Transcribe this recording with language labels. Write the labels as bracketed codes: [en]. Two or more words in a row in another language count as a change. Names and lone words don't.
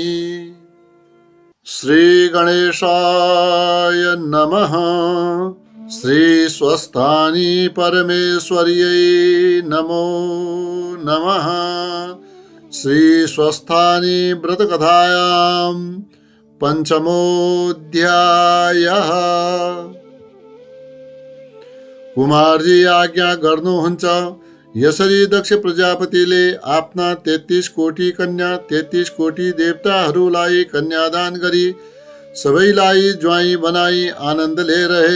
[sa] श्री गणेशाय नमः। श्री स्वस्थानी परमेश्वर्यै नमो नमः। श्री स्वस्थानी व्रतकथायां पंचमोऽध्यायः। [ne] कुमारजी आज्ञा गर्नुहुन्छ यसरी दक्ष प्रजापतिले आफ्ना 33 कोटी कन्या 33 कोटी देवताहरूलाई कन्यादान गरी सबैलाई ज्वाइँ बनाई आनन्दले रहे।